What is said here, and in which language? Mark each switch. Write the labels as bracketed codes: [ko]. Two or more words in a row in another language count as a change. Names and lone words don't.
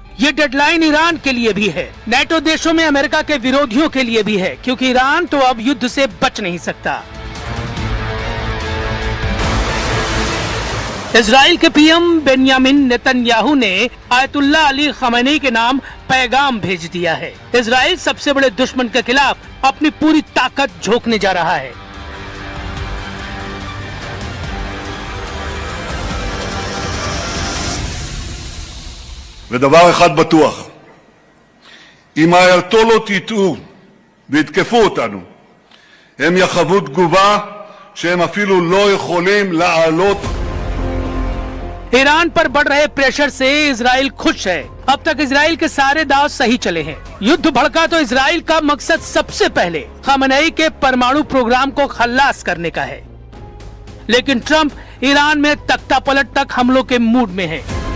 [hi] ये डेडलाइन ईरान के लिए भी है, नेटो देशों में अमेरिका के विरोधियों के लिए भी है, क्योंकि ईरान तो अब युद्ध से बच नहीं सकता। इजराइल के पीएम बेंयामिन नेतन्याहू ने आयतुल्लाह अली खमेनी के नाम पैगाम भेज दिया है। इजराइल सबसे बड़े दुश्मन के खिलाफ अपनी पूरी ताकत झोंकने जा रहा है। [he] ודבר אחד בטוח, אם האייתולות יטעו ויתקפו אותנו, הם יחוו תגובה שהם אפילו לא יכולים להעלות। [hi] ईरान पर बढ़ रहे प्रेशर से इजराइल खुश है। अब तक इजराइल के सारे दांव सही चले हैं। युद्ध भड़का तो इजराइल का मकसद सबसे पहले खमेनी के परमाणु प्रोग्राम को खल्लास करने का है। लेकिन ट्रंप ईरान में तख्तापलट तक हमलों के मूड में है।